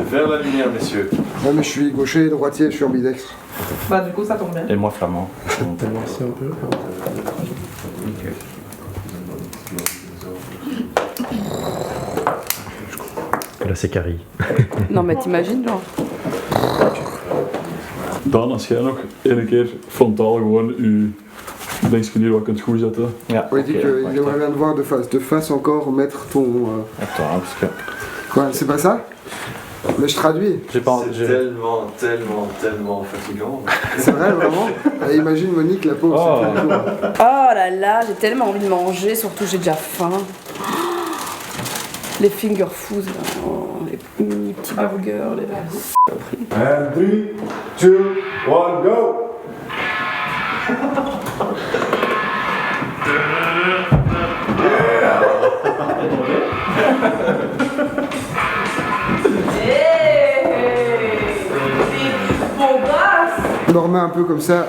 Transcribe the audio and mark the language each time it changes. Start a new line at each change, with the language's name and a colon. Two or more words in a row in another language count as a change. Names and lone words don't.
French: C'est vers la lumière, messieurs. Ouais, mais je suis gaucher et droitier, je suis ambidextre. Bah du coup ça tombe bien. Et moi, flamand. Merci un peu. Là, c'est Carrie. Non mais t'imagines genre.
Dutch: Dan, als jij nog een keer frontaal gewoon je linksgenier wat kunt goed zetten. Ja,
French: On dit qu'il aimerait bien te voir de face. De face encore, mettre ton... Attends, parce que... Quoi, c'est pas ça? Mais je traduis. J'ai pas... C'est tellement fatigant. C'est vrai, vraiment? Et imagine Monique, la pauvre, Oh. c'est tout le jour. Oh là là, j'ai tellement envie de manger, surtout j'ai déjà faim. Les finger foods, là. Oh, les mini petits burgers, les...
English: And 3, 2, 1, go!
French: On le remet un peu comme ça.